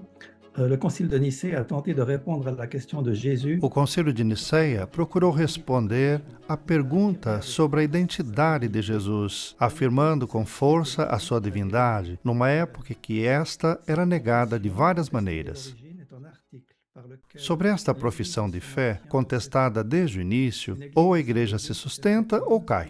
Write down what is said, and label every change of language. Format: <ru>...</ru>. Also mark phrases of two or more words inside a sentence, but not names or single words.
<fr>Le Concile de Nicée a tenté de répondre à la question de Jésus.</fr> <pt>O Concílio de Nicéia procurou responder à pergunta sobre a identidade de Jesus, afirmando com força a sua divindade, numa época que esta era negada de várias maneiras. Sobre esta profissão de fé, contestada desde o início, ou a igreja se sustenta ou cai.</pt>